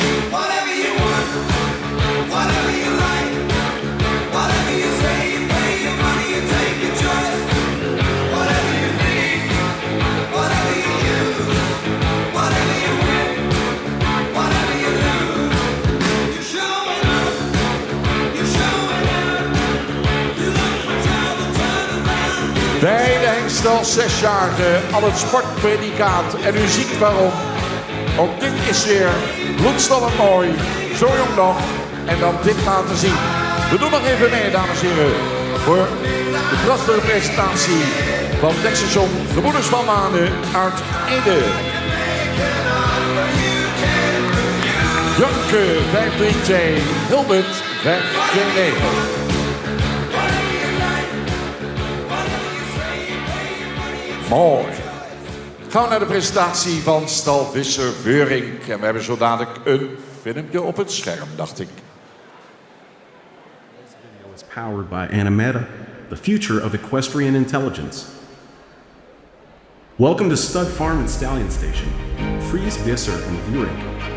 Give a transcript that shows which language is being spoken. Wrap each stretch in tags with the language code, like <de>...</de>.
<en>Whatever you want, whatever you like, whatever you say, you pay your money, you take your choice. Whatever you need, whatever you use, whatever you win, whatever you lose. You're showing up, you're showing out. You look for trouble, turn around.</en> <nl>Bij de Hengstel 6-jarige al het sportpredicaat en u ziet waarom. Ook dit is weer bloedstollend mooi, zo jong nog, en dan dit laten zien. We doen nog even mee, dames en heren, voor de prachtige presentatie van Texelson Gebroeders van Manen uit Ede. Janke 532, Hilbert 529. Mooi. Gaan we naar de presentatie van Stal Visser-Veurink. En we hebben zo dadelijk een filmpje op het scherm, dacht ik.</nl> <en>Is powered by Animeta, the future of equestrian intelligence. Welcome to Stud Farm and Stallion Station, Fries Visser and Vurik.</en>